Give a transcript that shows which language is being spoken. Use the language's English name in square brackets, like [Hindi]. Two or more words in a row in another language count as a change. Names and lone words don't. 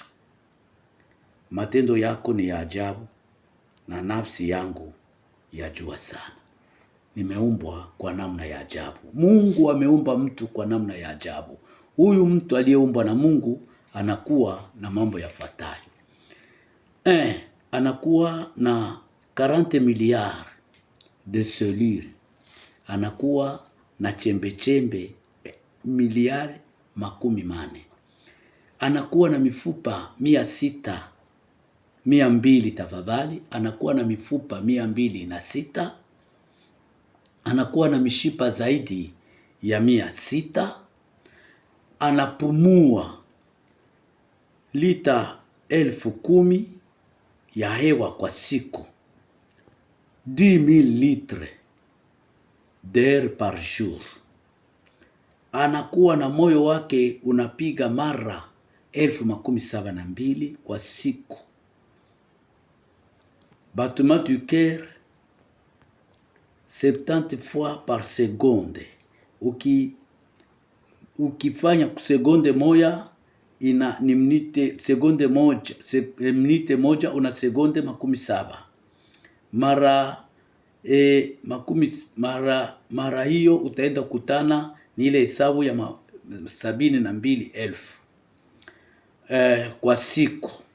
[Swahili] Matendo yako ni ya ajabu na nafsi yangu yajua sana. Nimeumbwa kwa namna ya ajabu. Mungu ameumba mtu kwa namna ya ajabu. Huyu mtu aliyeumbwa na Mungu anakuwa na mambo yafuatayo. Anakuwa na 40 [French] milliards de cellules. [Swahili] Anakuwa na chembe miliari 40. Anakuwa na mifupa 200 tafadhali. Anakuwa na mifupa 206. Anakuwa na mishipa zaidi ya 600. Anapumua lita 10,000 ya hewa kwa siku, 10,000 [French] litres d'air par jour. [Swahili] Anakuwa na moyo wake unapiga mara 72,000 kwa siku. [French] Battement du cœur 70 fois par seconde. Ukifanya sekunde moja ni minute moja una sekunde 70. Mara hiyo utaenda kutana ni ile hesabu ya 72,000 kwa siku.